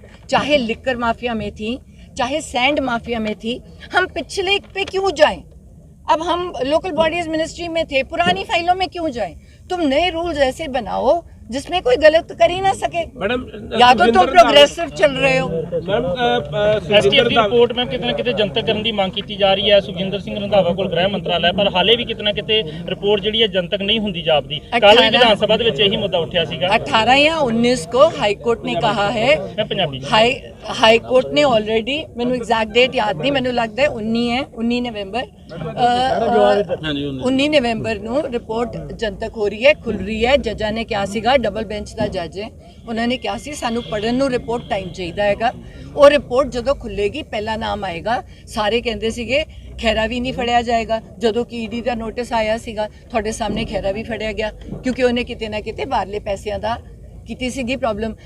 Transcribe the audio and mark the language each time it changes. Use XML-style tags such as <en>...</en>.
<hi>चाहे liquor mafia में थी, चाहे सैंड माफिया में थी, हम पिछले पे क्यों जाएं? अब हम लोकल बॉडीज मिनिस्ट्री में थे, पुरानी फाइलों में क्यों जाएं? तुम नए रूल्स ऐसे बनाओ जिसमें कोई गलत कर ही ना सके।</hi> <en>madam</en> <hi>या तो तुम प्रोग्रेसिव चल रहे हो।</hi> <pa>ਐਸਟੀਐਫ ਦੀ ਰਿਪੋਰਟ ਮੈਂ ਕਿਤੇ ਨਾ ਕਿਤੇ ਜਨਤਕ ਕਰਨ ਦੀ ਮੰਗ ਕੀਤੀ ਜਾ ਰਹੀ ਹੈ ਸੁਖਜਿੰਦਰ ਸਿੰਘ ਰੰਧਾਵਾ ਕੋਲ ਗ੍ਰਹਿ ਮੰਤਰਾਲਾ, ਪਰ ਹਾਲੇ ਵੀ ਕਿਤੇ ਨਾ ਕਿਤੇ ਰਿਪੋर्ट ਜਿਹੜੀ ਹੈ ਜਨਤਕ ਨਹੀਂ ਹੁੰਦੀ ਜਾਪਦੀ। ਕੱਲ ਵੀ ਵਿਧਾਨ ਸਭਾ ਦੇ ਵਿੱਚ ਇਹੀ ਮੁੱਦਾ ਉੱਠਿਆ ਸੀਗਾ।</pa> <hi>18 या 19 को हाई कोर्ट ने कहा है,</hi> <pa>ਮੈਂ ਪੰਜਾਬੀ</pa> <hi>हाई कोर्ट ने ऑलरेडी, मैंने एग्जैक्ट डेट याद नहीं, मैंने लगता है 19 नवंबर 19 नवंबर</hi> <pa>ਨੂੰ ਰਿਪੋर्ट ਜਨਤਕ ਹੋ ਰਹੀ ਹੈ, ਖੁੱਲ ਰਹੀ ਹੈ। ਜੱਜਾਂ ਨੇ ਕਿਹਾ ਸੀਗਾ, ਡਬਲ ਬੈਂਚ ਦਾ ਜੱਜ ਹੈ, ਉਹਨਾਂ ਨੇ ਕਿਹਾ ਸੀ ਸਾਨੂੰ ਪੜਨ ਨੂੰ ਰਿਪੋर्ट ਟਾਈਮ ਚਾਹੀਦਾ ਹੈਗਾ। ਉਹ ਰਿਪੋर्ट ਜਦੋਂ ਖੁੱਲੇਗੀ ਪਹਿਲਾ ਨਾਮ ਆਏਗਾ। ਸਾਰੇ ਕਹਿੰਦੇ ਸੀਗੇ ਖੈਰਾ ਵੀ ਨਹੀਂ ਫੜਿਆ ਜਾਏਗਾ। ਜਦੋਂ ਕਿ ਈਡੀ ਦਾ ਨੋਟਿਸ ਆਇਆ ਸੀਗਾ, ਤੁਹਾਡੇ ਸਾਹਮਣੇ ਖੈਰਾ ਵੀ ਫੜਿਆ ਗਿਆ, ਕਿਉਂਕਿ ਉਹਨੇ ਕਿਤੇ ਨਾ ਕਿਤੇ ਬਾਹਰਲੇ ਪੈਸਿਆਂ ਦਾ ਕੀਤੀ ਸੀਗੀ ਪ੍ਰੋਬਲਮ।</pa>